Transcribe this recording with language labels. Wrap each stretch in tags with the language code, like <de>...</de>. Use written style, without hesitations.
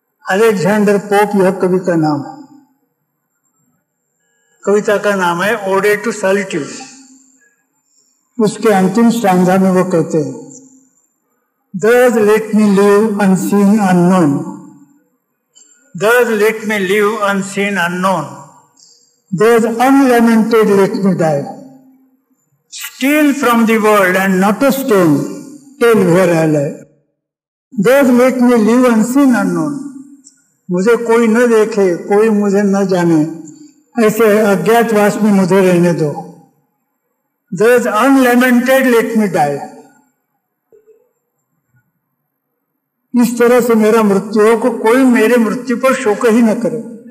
<hi>Alexander pope यह कवि का नाम है। कविता का नाम है ओडे टू सॉलिट्यूड। उसके अंतिम स्टांजा में वो कहते हैं,</hi> <en>Thus let me live unseen, unknown. Thus let me live unseen, unknown. Thus unlamented let me die. Steal from the world and not a stone, tell where I lie. Thus let me live unseen, unknown.</en> <hi>मुझे कोई न देखे, कोई मुझे न जाने, ऐसे अज्ञातवास में मुझे रहने दो।</hi> <en>Thus unlamented let me die.</en> <hi>इस तरह से मेरा मृत्यु हो को कोई मेरे मृत्यु पर शोक ही न करे।</hi>